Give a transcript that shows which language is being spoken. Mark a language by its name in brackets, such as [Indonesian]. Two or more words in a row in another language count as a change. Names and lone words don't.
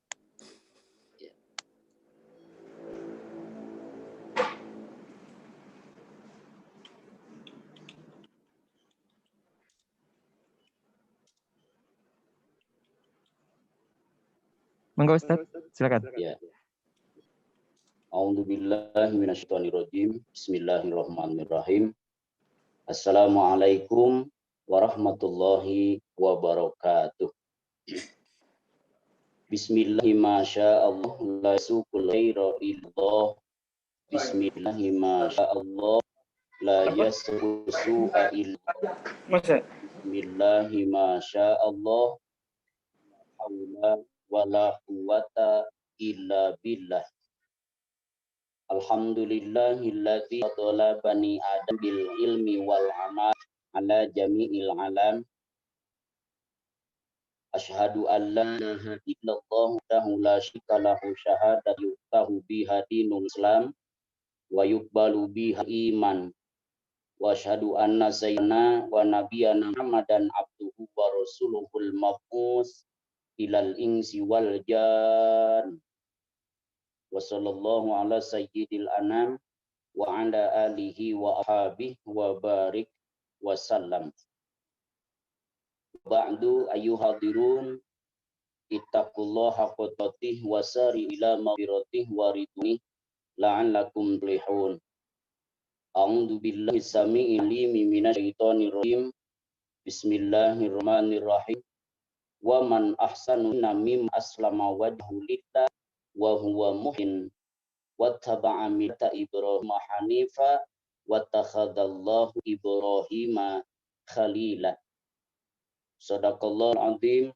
[Indonesian] Mangga Ustadz, silakan. Ya. [Arabic] أعوذ بالله من الشيطان الرجيم. بسم الله الرحمن الرحيم. السلام عليكم ورحمة الله وبركاته. بسم الله ما شاء الله لا يسوق الخير إلا الله. بسم الله ما شاء الله لا يسوق السوء إلا الله. بسم الله ما شاء الله حول ولا قوة إلا بالله. الحمد لله الذي فضل بني آدم بالعلم والعمل على جميع العالم. أشهد أن لا إله إلا الله وحده لا شريك له شهادة يفتح بها دين الإسلام ويقبل بها إيمان. وأشهد أن سيدنا ونبينا محمدا عبده ورسوله المبعوث إلى الإنس والجان. وصلى الله على سيد الأنام وعلى آله وأصحابه وبارك وسلم. بعد أيها الحاضرون اتقوا الله حق تقاته وسارعوا إلى مغفرته ورضوانه لعلكم تفلحون. أعوذ بالله السميع العليم من الشيطان الرجيم. بسم الله الرحمن الرحيم. ومن أحسن ممن أسلم وجهه لله وهو محسن واتبع ملة إبراهيم حنيفا واتخذ الله إبراهيم خليلا. صدق الله العظيم.